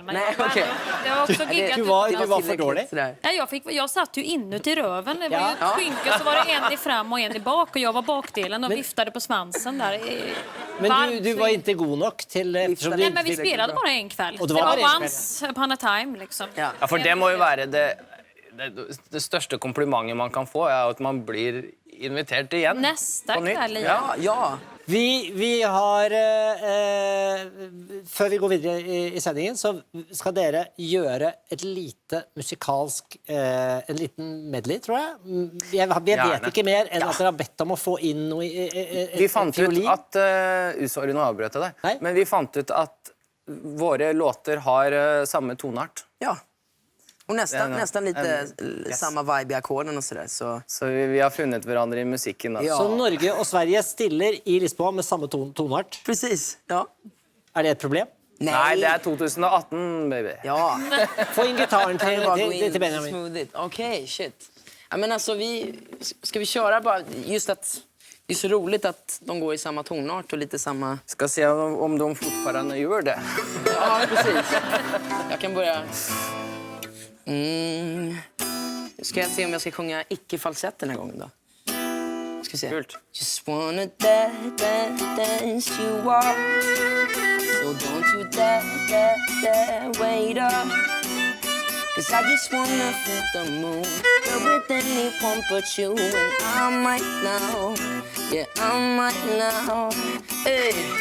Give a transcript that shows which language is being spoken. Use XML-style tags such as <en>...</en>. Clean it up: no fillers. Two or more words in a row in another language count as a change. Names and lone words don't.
<sv>Men Nej, jag, okej. jag har också giggat Du var utomlands. för dålig. Nej, jag satt ju inuti röven. Det var ju ett skynke, så var det en i fram och en i bak. Och jag var bakdelen och viftade på svansen där. Men du var inte god nog till... eftersom Nej, men vi spelade bara en kväll. Och Det det var var bara en</sv> <en>once upon a time,</en> <sv>liksom. Ja.</sv> <no>Ja, for det må jo være det største komplimentet man kan få, er at man blir invitert igjen.</no> <sv>Nästa på nytt. kväll igen. Ja.</sv> <no>Vi har før vi går videre i sendingen, så skal dere gjøre et lite musikalsk en liten medley, tror jeg. Jeg vet Gjerne. ikke mer enn at dere har bedt om å få inn noe Vi fant ut at sorry, nå avbrøt jeg Nei. deg. Men vi fant ut at våre låter har samme tonart.</no> <sv>Ja. Och nästan lite Yes. samma vibe i ackorden och sådär. Så.</sv> <no>Så vi har funnet hverandre i musikken. Da. Ja. Så Norge og Sverige stiller i Lisboa med samme tonart.</no> <sv>Precis, ja.</sv> <no>Er det et problem? Nei, det er 2018, baby. Ja. Få inn gitaren</no> <sv>Kan vi bara gå</sv> <no>til</no> <sv>in</sv> <no>Benjamin.</no> <sv>smoothigt? Okej, shit. Ja, men alltså ska vi köra bara just att det är så roligt att de går i samma tonart och lite samma...</sv> <no>Skal se om de fortfarande gjør det.</no> <sv>Ja, precis. Jag kan börja... Ska jag se om jag ska sjunga icke-falsett den här gången då? Ska vi se. Kult.</sv> <en>Just wanna dance you off. So don't you dare wait up. 'Cause I just wanna feel the moon. Go with anyone but you. And I might know. Yeah, I might know. Hey.</en>